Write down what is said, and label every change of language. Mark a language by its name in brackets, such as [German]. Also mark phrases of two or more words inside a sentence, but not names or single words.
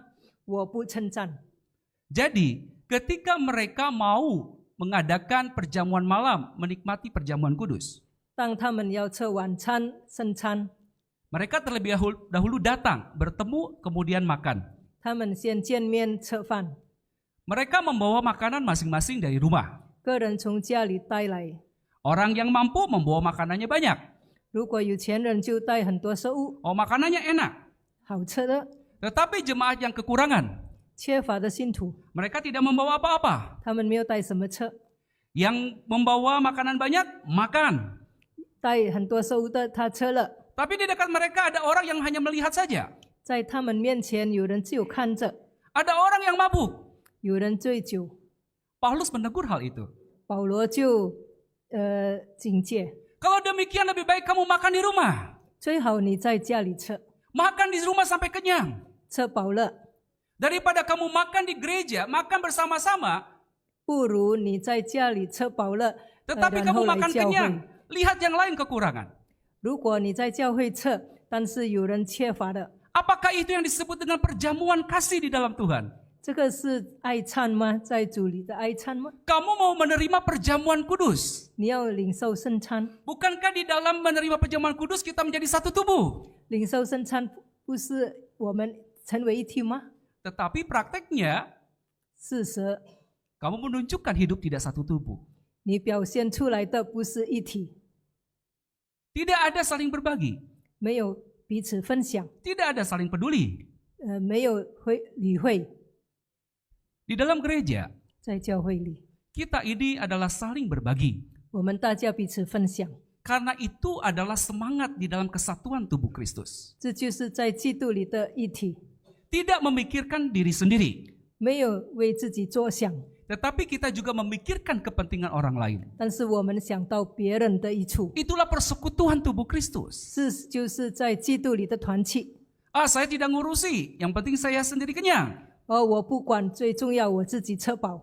[Chinese] 我不称赞。 [Indonesian] Jadi, ketika mereka mau mengadakan perjamuan malam, menikmati perjamuan kudus, [Chinese] 当他们要吃晚餐、圣餐， [Indonesian] mereka terlebih dahulu datang, bertemu, kemudian makan. [Chinese] 他们先见面吃饭， [Indonesian] Mereka membawa makanan masing-masing dari rumah. [Chinese] 个人从家里带来。 [Indonesian] Orang yang mampu membawa makanannya banyak. [Chinese] 如果有钱人就带很多食物， [Indonesian] Oh, makanannya enak. [Chinese] 好吃的。 [Indonesian] Tetapi jemaat yang kekurangan, [Chinese] 缺乏的信徒， [Indonesian] mereka tidak membawa apa-apa. [Chinese] 他们没有带什么吃， [Indonesian] Yang membawa makanan banyak, makan. [Chinese] 带很多食物的他吃了。 [Indonesian] Tapi di dekat mereka ada orang yang hanya melihat saja. [Chinese] 在他们面前，有人只有看着， [Indonesian] Ada orang yang mabuk. [Chinese] 有人醉酒。 [Indonesian] Paulus menegur hal itu. [Chinese] 保罗就警戒， [Indonesian] Kalau demikian lebih baik kamu makan di rumah. [Chinese] 最好你在家里吃， [Indonesian] Makan di rumah sampai kenyang. [Chinese] 吃饱了， [Indonesian] Daripada kamu makan di gereja, makan bersama-sama, [Chinese] 不如你在家里吃饱了， [Indonesian] tetapi [Chinese] 然 [Indonesian] kamu [Chinese] 后来 [Indonesian] makan [Chinese] 教 [Indonesian] kenyang. [Chinese] 会。 [Indonesian] Lihat yang lain kekurangan. [Chinese] 如果你在教会吃，但是有人缺乏的， [Indonesian] Apakah itu yang disebut dengan perjamuan kasih di dalam Tuhan? [Chinese] 这个是爱餐吗？在主里的爱餐吗？ [Indonesian] Kamu mau menerima perjamuan kudus? [Chinese] 你要领受圣餐， [Indonesian] Bukankah di dalam menerima perjamuan kudus kita menjadi satu tubuh? [Chinese] 领受圣餐不是我们成为一体吗？ [Indonesian] Tetapi prakteknya, [Chinese] 事实， [Indonesian] kamu menunjukkan hidup tidak satu tubuh. [Chinese] 你表现出来的不是一体， [Indonesian] Tidak ada saling berbagi. [Chinese] 没有彼此分享， [Indonesian] Tidak ada saling peduli. [Chinese] 没有理会， [Indonesian] Di dalam gereja, [Chinese] 在教会里， [Indonesian] kita ini adalah saling berbagi. [Chinese] 我们大家彼此分享， [Indonesian] Karena itu adalah semangat di dalam kesatuan tubuh Kristus. [Chinese] 这就是在基督里的一体， [Indonesian] Tidak memikirkan diri sendiri, [Chinese] 没有为自己着想， [Indonesian] tetapi kita juga memikirkan kepentingan orang lain. [Chinese] 但是我们想到别人的益处， [Indonesian] Itulah persekutuan tubuh Kristus. [Chinese] 就是在基督里的团契。 [Indonesian] Saya tidak ngurusi, yang penting saya sendiri kenyang. [Chinese] 我不管，最重要我自己吃饱。